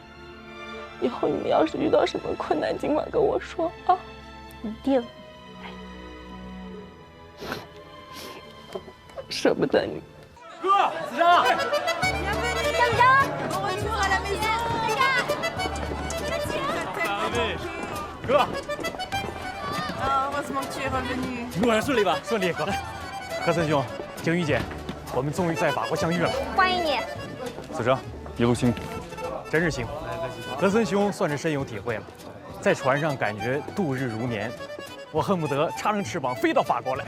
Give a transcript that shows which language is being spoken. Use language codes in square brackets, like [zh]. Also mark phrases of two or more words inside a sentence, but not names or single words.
[zh] 以后你们要是遇到什么困难，尽管跟我说啊。一定。舍不得你。哥，子章。张张，我去喝了没事。哥。 [fr] heureusement que tu es revenu。 [zh] 路上顺利吧？顺利，哥。何森兄，景瑜姐，我们终于在法国相遇了。欢迎你。子章，一路辛苦。真是辛苦。何森兄算是深有体会了，在船上感觉度日如年，我恨不得插上翅膀飞到法国来。